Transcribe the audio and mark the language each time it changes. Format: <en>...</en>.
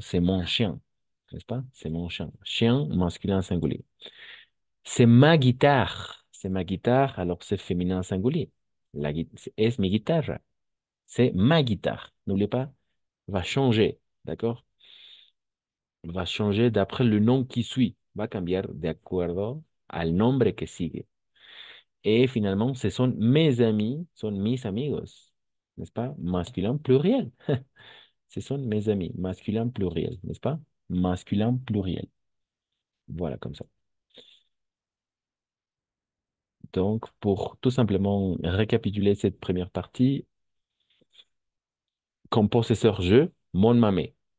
<fr>C'est mon chien, n'est-ce pas? C'est mon chien. Chien, masculin singulier. C'est ma guitare, alors c'est féminin singulier.</fr> <es>Es mi guitarra.</es> <fr>C'est ma guitare. N'oubliez pas, va changer, d'accord? Va changer d'après le nom qui suit.</fr> <es>Va cambiar de acuerdo al nombre que sigue.</es> <fr>Et finalement, ce sont mes amis, sont</fr> <es>mis amigos,</es> <fr>n'est-ce pas? Masculin pluriel. Ce sont mes amis, masculin pluriel, n'est-ce pas? Masculin pluriel. Voilà, comme ça. Donc, pour tout simplement récapituler cette première partie, comme possesseur je, mon mamé.</fr>